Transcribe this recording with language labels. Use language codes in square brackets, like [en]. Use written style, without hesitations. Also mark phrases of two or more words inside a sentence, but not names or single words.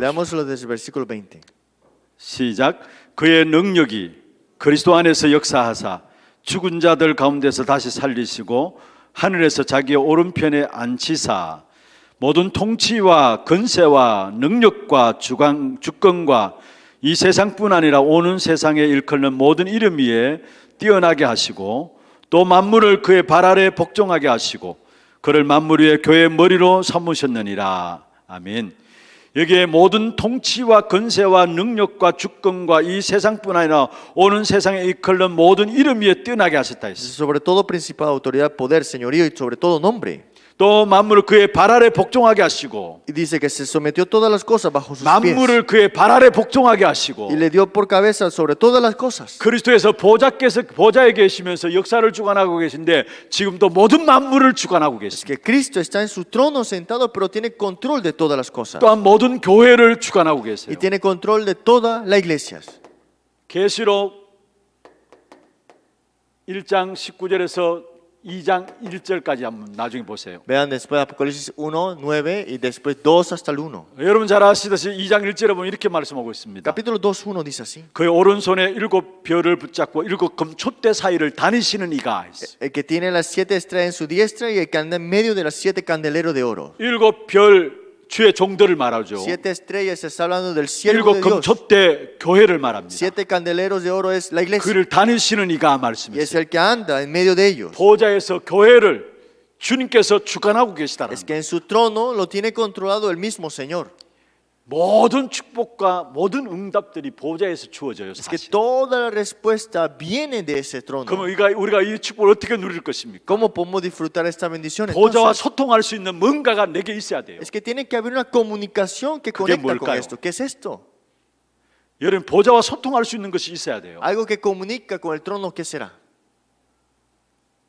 [es] Leámoslo desde el versículo 20. [ko] 시작. 그의 능력이 그리스도 안에서 역사하사 죽은 자들 가운데서 다시 살리시고 하늘에서 자기의 오른편에 앉히사 모든 통치와 권세와 능력과 주권과 이 세상뿐 아니라 오는 세상에 일컫는 모든 이름 위에 뛰어나게 하시고 또 만물을 그의 발 아래 복종하게 하시고 그를 만물 위에 교회의 머리로 삼으셨느니라. 아멘. 여기에 모든 통치와 권세와 능력과 주권과 이 세상뿐 아니라 오는 세상에 일컬는 모든 이름 위에 뛰어나게 하셨다 했어요. [es] Sobre todo principado, autoridad, poder, señorío y sobre todo nombre. [ko] 또 만물을 그의 발 아래 복종하게 하시고 [es] Y dice que se sometió todas las cosas bajo sus pies. [ko] 만물을 그의 발 아래 복종하게 하시고 [es] Y le dio por cabeza sobre todas las cosas. [ko] 그리스도에서 보좌에 계시면서 역사를 주관하고 계신데 지금도 모든 만물을 주관하고 [es] Es [ko] 계십니다. [es] que Cristo está en su trono sentado, pero tiene control de todas las cosas. [ko] 또한 모든 교회를 주관하고 계세요. [es] Y tiene control de todas las iglesias. [ko] 계시록 1장 19절에서 2장 1절까지 한번 나중에 보세요. [es] Vean después Apocalipsis 1, 9 y después 2 hasta el 1. [ko] 여러분 잘 아시듯이 2장 1절에 보면 이렇게 말씀하고 있습니다. [es] Capítulo 2, 1 dice así. [ko] 그의 오른손에 7 별을 붙잡고 7 금촛대 사이를 다니시는 이가 했어요. [es] El que tiene las 7 estrellas en su diestra y el que anda en medio de las 7 candeleros de oro. [ko] 7별 주의 종들을 말하죠. [es] 7 estrellas se está hablando del 7 siervo de Dios. [ko] 금촛대 교회를 말합니다. [es] 7 candeleros de oro es la iglesia. [ko] 그를 다니시는 이가 [es] Y es [ko] 말씀했어요. [es] el que anda en medio de ellos. [ko] 보좌에서 교회를 주님께서 주관하고 계시다는 [es] Es que en su trono lo tiene controlado el mismo Señor. [ko] 모든 축복과 모든 응답들이 보좌에서 주어져요. [es] Es que [ko] 사실. [es] toda la respuesta viene de ese trono. [ko] 그럼 우리가 이 축복을 어떻게 누릴 것입니까? [es] ¿Cómo podemos disfrutar esta bendición? [ko] 보좌와 [es] Entonces, [ko] 소통할 수 있는 뭔가가 내게 있어야 돼요. [es] es que tiene que haber una comunicación que ¿Qué conecta con [ko] 뭘까요? [es] esto. ¿Qué es esto? [ko] 여러분 보좌와 소통할 수 있는 것이 있어야 돼요. [es] Algo que comunica con el trono, ¿qué será?